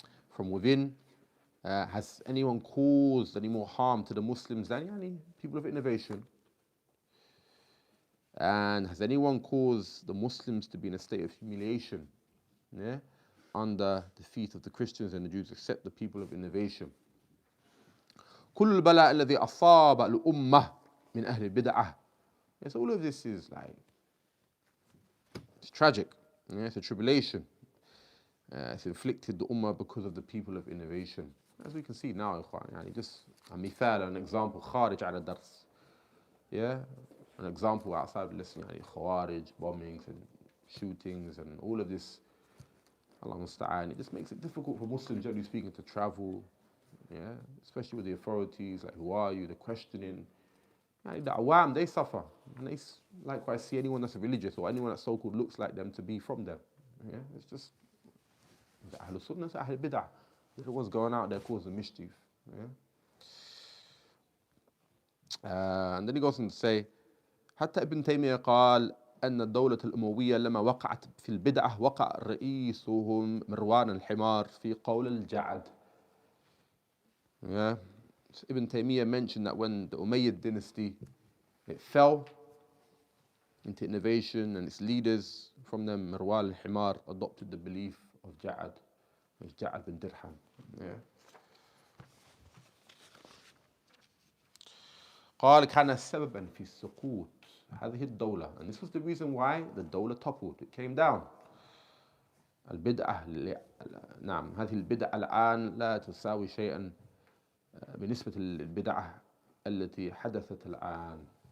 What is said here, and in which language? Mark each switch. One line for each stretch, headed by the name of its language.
English: From within, has anyone caused any more harm to the Muslims than any people of innovation? And has anyone caused the Muslims to be in a state of humiliation, under the feet of the Christians and the Jews, except the people of innovation?
Arabic: كل البلاء الذي أصاب الأمة من أهل البدعة.
English: Yes, all of this is it's tragic. It's a tribulation. It's inflicted the ummah because of the people of innovation. As we can see now, just a mithal, an example,
Arabic: kharij ala dars.
English: An example outside the lesson, khawarij, bombings and shootings and all of this.
Arabic: Allah musta'an.
English: It just makes it difficult for Muslims, generally speaking, to travel. Especially with the authorities, like who are you, the questioning. The awam, they suffer. And they likewise see anyone that's religious or anyone that so-called looks like them to be from them. It's just the Ahlul Sunnah, the Ahlul Bid'ah. They're the ones going out there causing mischief. And then he goes on to say,
Arabic: حتى ابن تيمية قال أن الدولة الأموية لما وقعت في البدعة وقع رئيسهم مروان الحمار في قول الجعد.
English: So Ibn Taymiyyah mentioned that when the Umayyad dynasty, it fell into innovation, and its leaders, from them Marwan al-Himar, adopted the belief of Ja'ad, which Ja'ad bin Dirham.
Arabic: قال كان سببا في سقوط هذه الدولة,
English: and this was the reason why the dawla toppled, it came down.
Arabic: البدعة نعم هذه البدعة الآن لا تساوي شيئا بالنسبة للبدعة التي حدثت الآن.